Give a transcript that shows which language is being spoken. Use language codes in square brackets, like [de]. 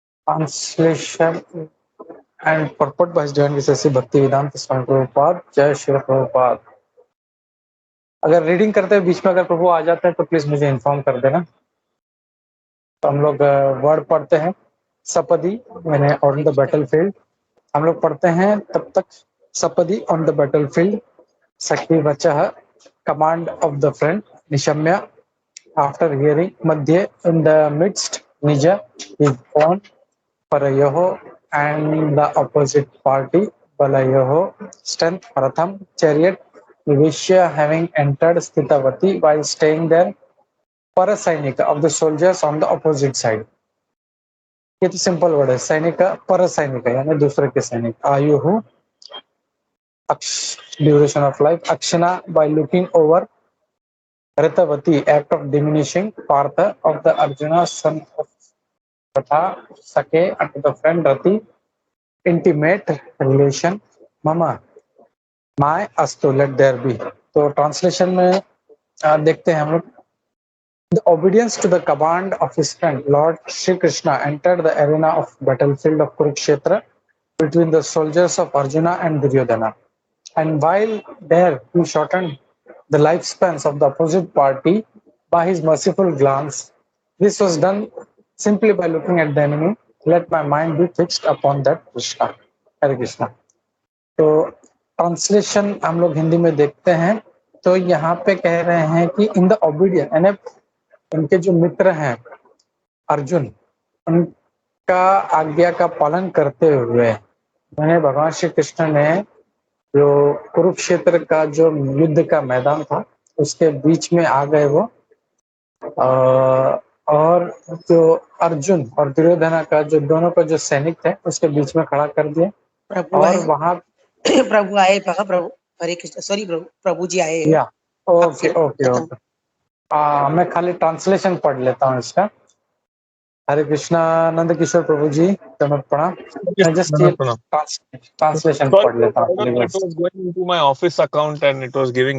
[en] Translation and purport by His Divine Grace Bhaktivedanta Swami Prabhupada। [hi] जय श्री प्रभुपाद। अगर reading करते हैं बीच में अगर प्रभु आ जाते हैं तो प्लीज मुझे इन्फॉर्म कर देना। तो हम लोग वर्ड पढ़ते हैं। सपदी मैंने [en] on the battlefield [hi] हम लोग पढ़ते हैं तब तक। [en] सपदी on the battlefield. सखी वचः कमांड ऑफ द फ्रेंड। निशम्य आफ्टर हियरिंग। मध्ये इन द मिडस्ट। निज is on. Parayoho and the opposite party. Balayoho strength. Ratham chariot. Vivishya having entered Sthitavati while staying there. Parasainika of the soldiers on the opposite side. [hi] ये तो simple word है। सैनिक परसैनिक यानी दूसरे के सैनिक। [en] आयुहु duration of life. अक्षना by looking over. ऋतवती act of diminishing. Partha of the Arjuna son of तथा सके and the friend रति intimate relation। mama my अस्तु let there be। [hi] तो ट्रांसलेशन में देखते हैं हम लोग। [en] The obedience to the command of his friend Lord Shri Krishna entered the arena of battlefield of Kurukshetra between the soldiers of Arjuna and Duryodhana, and while there he shortened the lifespans of the opposite party by his merciful glance. This was done simply by looking at the enemy. Let my mind be fixed upon that Krishna। Hare Krishna. [hi] तो translation हम लोग हिंदी में देखते हैं। तो यहाँ पे कह रहे हैं कि [en] in the obedience [hi] यानी उनके जो मित्र हैं अर्जुन, उनका आज्ञा का पालन करते हुए उन्हें भगवान श्री कृष्ण ने जो कुरुक्षेत्र का जो युद्ध का मैदान था उसके बीच में आ गए वो। और जो अर्जुन और दुर्योधना का जो दोनों का जो सैनिक थे उसके बीच में खड़ा कर दिया। और वहां प्रभु आए। प्रभु हरे कृष्ण। सॉरी प्रभु जी आए। या ओके ओके ओके। मैं खाली ट्रांसलेशन पढ़ लेता हूँ इसका। हरे कृष्णा नंद किशोर प्रभु जी, दंडवत प्रणाम। मैं जस्ट ये ट्रांसलेशन [en] Sorry, [hi] पढ़ लेता हूँ [en] I don't know, it was going into my office account and it was giving